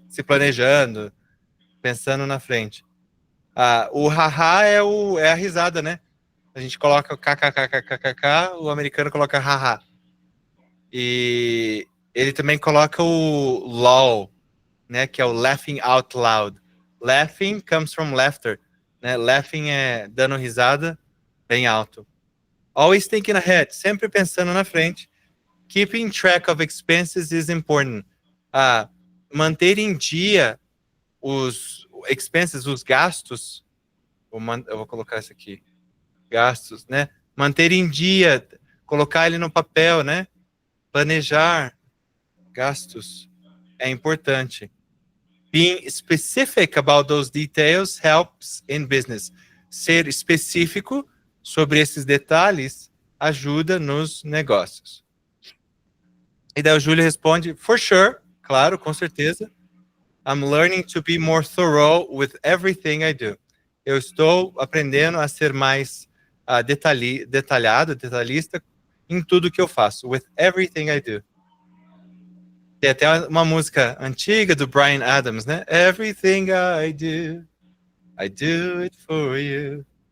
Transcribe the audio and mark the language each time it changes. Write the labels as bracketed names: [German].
[Portuguese] Se planejando, pensando na frente. O haha é a risada, né? A gente coloca o kkkkkk, o americano coloca haha. E ele também coloca o lol, né? Que é o [English] laughing out loud. Laughing comes from laughter, né? [Portuguese] Laughing é dando risada bem alto. [English] Always thinking ahead, [Portuguese] sempre pensando na frente. [English] Keeping track of expenses is important. [Portuguese] Manter em dia os expenses, os gastos. Eu vou colocar isso aqui. Gastos, né? Manter em dia, colocar ele no papel, né? Planejar gastos é importante. [English] Being specific about those details helps in business. [Portuguese] Ser específico sobre esses detalhes ajuda nos negócios. E daí o Júlio responde, [English] for sure, [Portuguese] claro, com certeza. [English] I'm learning to be more thorough with everything I do. [Portuguese] Eu estou aprendendo a ser mais detalhista em tudo que eu faço. [English] With everything I do. [Portuguese] Tem até uma música antiga do Bryan Adams, né? [English] Everything I do it for you.